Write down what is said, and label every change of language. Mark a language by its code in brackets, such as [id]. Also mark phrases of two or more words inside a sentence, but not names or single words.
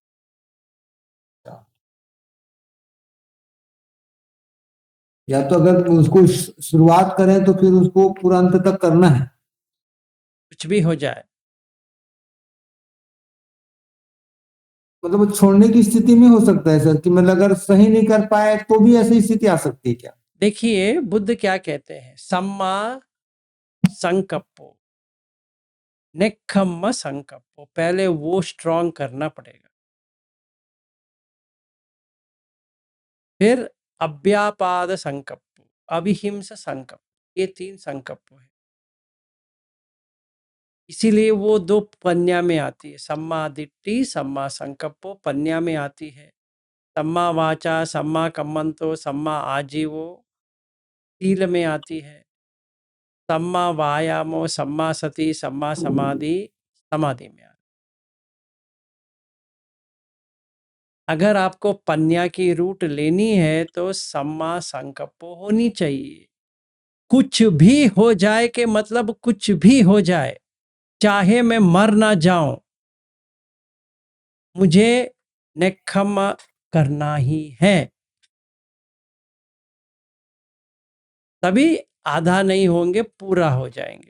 [hi] या तो अगर उसको शुरुआत करें तो फिर उसको पूरा अंत तक करना है। कुछ भी हो जाए, मतलब वो छोड़ने की स्थिति में हो सकता है सर, कि मतलब अगर सही नहीं कर पाए तो भी ऐसी स्थिति आ सकती है क्या? देखिए बुद्ध क्या कहते हैं, [pi] सम्मा संकप्पो नेक्खम्म संकप्पो, [hi] पहले वो स्ट्रांग करना पड़ेगा, फिर [pi] अव्यापाद संकप्पो, अभिहिंस संकल्प, [hi] ये 3 संकल्प है। इसीलिए वो 2 पन्या में आती है, [pi] सम्मा दिट्ठी सम्मा संकप्पो पन्या [hi] में आती है, [pi] सम्मा वाचा सम्मा कम्मंतो सम्मा आजीवो [hi] शील में आती है, [pi] सम्मा वायामो सम्मा सति सम्मा समाधि समाधि [hi] में आती है। अगर आपको पन्या की रूट लेनी है तो [pi] सम्मा संकप्पो [hi] होनी चाहिए। कुछ भी हो जाए के मतलब कुछ भी हो जाए, चाहे मैं मर ना जाऊं, मुझे नेक्खम्म करना ही है, तभी आधा नहीं होंगे पूरा हो जाएंगे।